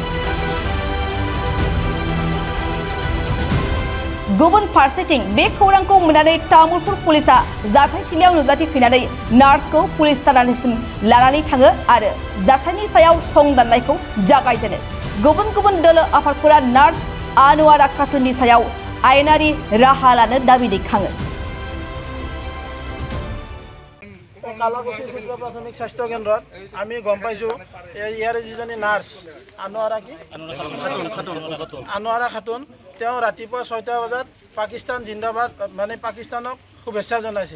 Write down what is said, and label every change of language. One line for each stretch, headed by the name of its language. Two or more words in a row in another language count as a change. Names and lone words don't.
Bodo: गुबुन फारसेथिं बे खौरांखौ मोननानै तामुलपुर पुलिसा जाथायथिलियाव नुजाथि फैनानै नार्सखौ पुलिस थानानिसिम लानानै थाङो आरो जाथायनि सायाव संदाननायखौ जागायजेनो। गुबुन गुबुन दोलो आफादफोरा नार्स आनवारा खातुननि सायाव आयेनारि राहा लानो दाबि दैखाङो।
Assamese: কালাকুছি ক্ষুদ্ৰ প্ৰাথমিক স্বাস্থ্য কেন্দ্ৰত আমি গম পাইছোঁ ইয়াৰে যিজনী নাৰ্ছ আনোৱাৰা খাতুন, তেওঁ ৰাতিপুৱা 6টা বজাত পাকিস্তান জিন্দাবাদ মানে পাকিস্তানক শুভেচ্ছা জনাইছে।